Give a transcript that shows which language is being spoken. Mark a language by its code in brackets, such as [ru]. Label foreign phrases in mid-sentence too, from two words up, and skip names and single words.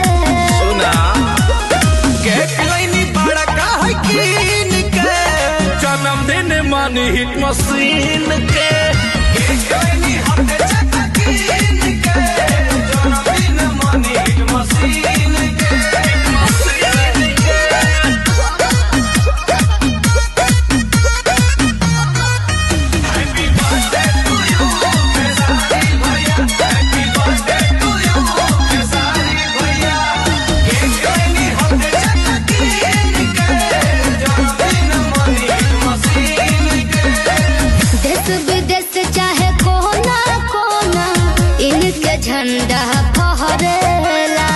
[bho] सुना केक लइनी बड़ा काहे कीन के जन्मदिन मानी हिट मशीन के। केक लइनी हटे चका कीन के जन्मदिन मनी मशीन के। [en] Happy birthday to you, [bho] खेसारी भैया। [en] Happy birthday to you, [bho] खेसारी भैया। केक लइनी हटे चका कीन के जन्मदिन मनी मशीन के। देश विदेश चाहे कोना कोना, इनके झंडा फहरेला।